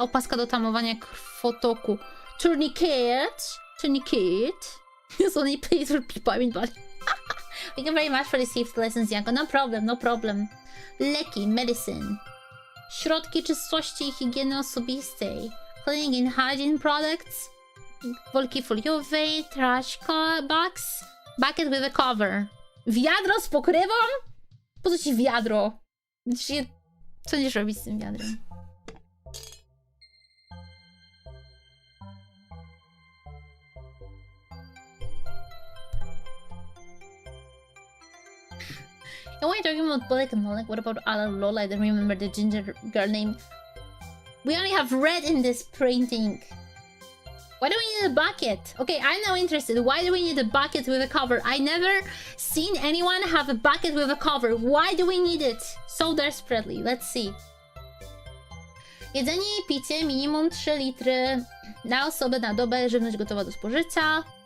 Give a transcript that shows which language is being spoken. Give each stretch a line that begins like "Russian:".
Polish: Opaska do tamowania krwotoku.
English: Tourniquet. Tourniquet. This only plays for people. I mean, but thank you very much for the safety lessons, Dianko. No problem, no problem. Leki, medicine.
Polish: Środki czystości i higieny osobistej.
English: Cleaning and hygiene products.
Polish: Worki foliowej.
English: Trash box. Bucket with a cover.
Polish: Wiadro z pokrywą? Po co ci wiadro? Co będziesz robić z tym wiadrem?
English: And when you're talking about Bullock and Lolek, what about Ala Lola? I don't remember the ginger girl name. We only have red in this printing. Why do we need a bucket? Okay, I'm now interested. Why do we need a bucket with a cover? I never seen anyone have a bucket with a cover. Why do we need it so desperately? Let's see.
Polish: Jedzenie i picie minimum 3 litry na osobę na dobę, żywność gotowa do spożycia.